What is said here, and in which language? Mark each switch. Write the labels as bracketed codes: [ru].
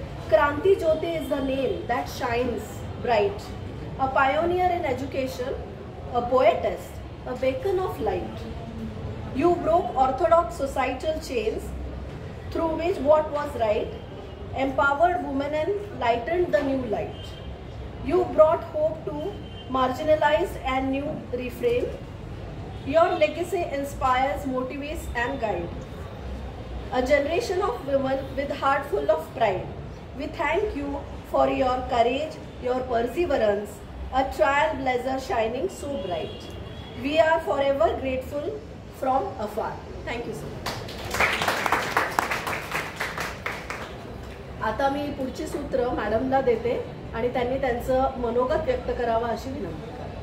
[en] Kranti Jyoti is the name that shines bright, a pioneer in education, a poetess, a beacon of light. You broke orthodox societal chains through which what was right, empowered women and lightened the new light. You brought hope to marginalized and new refrain. Your legacy inspires, motivates and guides a generation of women with heart full of pride. We thank you for your courage, your perseverance, a trailblazer shining so bright. We are forever grateful from afar. Thank you so much. [mr] आता मी पुढची सूत्र मॅडमला देते आणि त्यांनी त्यांचं मनोगत व्यक्त करावं अशी विनंती करते।